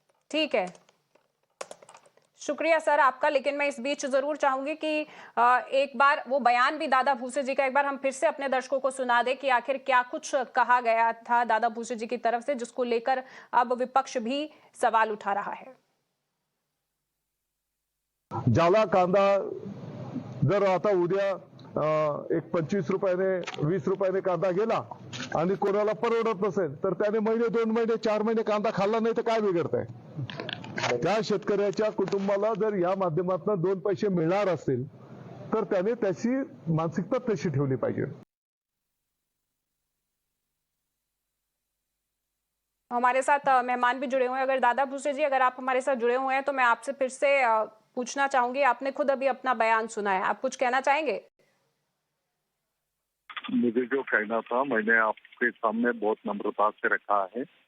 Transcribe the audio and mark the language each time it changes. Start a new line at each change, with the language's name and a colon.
Hindi: ठीक है, शुक्रिया सर आपका। लेकिन मैं इस बीच जरूर चाहूंगी कि एक बार वो बयान भी दादा भूसे जी का एक बार हम फिर से अपने दर्शकों को सुना दे कि आखिर क्या कुछ कहा गया था दादा भूसे जी की तरफ से, जिसको लेकर अब विपक्ष भी सवाल उठा रहा है।
Marathi: ज्याला कांदा जर आता उद्या एक 25 रुपयाने 20 रुपयाने कांदा गेला आणि कोणाला परवडत नसेल तर त्याने महिने 2 महिने 4 महिने कांदा खाल्ला नाही तर काय बिघडतंय? त्या शेतकऱ्याच्या कुटुंबाला जर या माध्यमातून 2 पैसे मिळणार असतील तर त्याने त्याची मानसिकता तशी ठेवली पाहिजे।
Hindi: हमारे साथ मेहमान भी जुड़े हुए हैं। अगर दादा भूसे जी अगर आप हमारे साथ जुड़े हुए हैं तो मैं आपसे फिर से पूछना चाहूंगी, आपने खुद अभी अपना बयान सुना है, आप कुछ कहना चाहेंगे? मुझे जो कहना था मैंने आपके सामने बहुत नम्रता से रखा है।